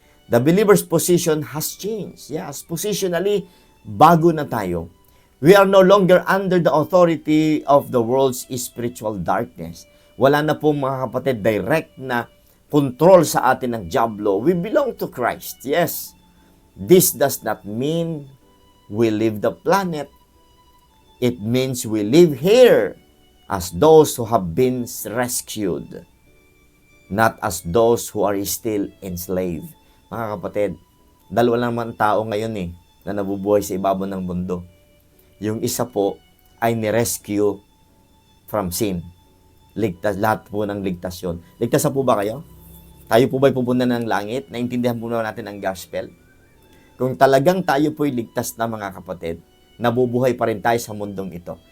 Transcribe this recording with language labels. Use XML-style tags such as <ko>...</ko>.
<en>The believer's position has changed. Yes, positionally,</en> <tl>bago na tayo.</tl> <en>We are no longer under the authority of the world's spiritual darkness.</en> <tl>Wala na po, mga kapatid, direct na control sa atin ng diablo.</tl> <en>We belong to Christ. Yes. This does not mean we leave the planet. It means we live here as those who have been rescued, not as those who are still enslaved.</en> <tl>Mga kapatid, dalawa lang naman tao ngayon na nabubuhay sa ibabaw ng mundo. Yung isa po ay ni-rescue</tl> <en>from sin.</en> <tl>Ligtas, lahat po ng ligtas yun. Ligtas na po ba kayo? Tayo po ba'y pupunta ng langit? Naintindihan po na natin ang gospel? Kung talagang tayo po'y ligtas na, mga kapatid, nabubuhay pa rin tayo sa mundong ito.</tl>